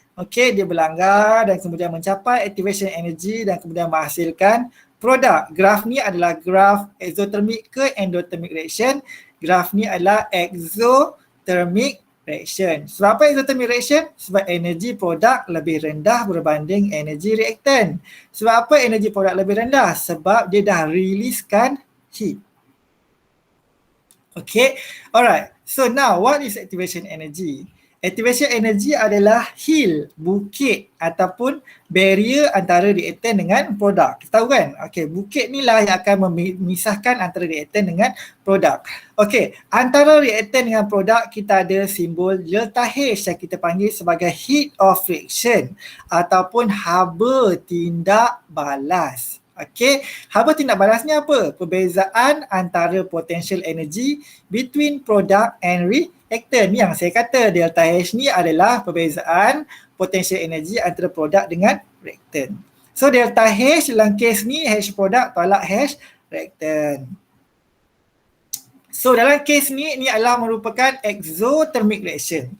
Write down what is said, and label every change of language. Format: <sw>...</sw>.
<ms>Okay, dia berlanggar dan kemudian mencapai activation energy dan kemudian menghasilkan produk. Graf ni adalah graf exothermic ke endothermic reaction. Graf ni adalah exothermic reaction. Sebab apa exothermic reaction? Sebab energi produk lebih rendah berbanding energi reactant. Sebab apa energi produk lebih rendah? Sebab dia dah riliskan heat.</ms> <en>Okay, alright. So now what is activation energy?</en> <ms>Activation energy adalah hill, bukit ataupun barrier antara reaktan dengan produk. Kita tahu kan? Okay, bukit ni lah yang akan memisahkan antara reaktan dengan produk. Okay, antara reaktan dengan produk kita ada simbol delta H yang kita panggil sebagai heat of reaction ataupun haba tindak balas. Okay, haba tindak balas ni apa? Perbezaan antara</ms> <en>potential energy between product and reactant.</en> <ms>Ni yang saya kata delta H ni adalah perbezaan potential energy antara produk dengan reactant. So delta H dalam kes ni H produk tolak H reactant. So dalam kes ni adalah merupakan exothermic reaction.</ms>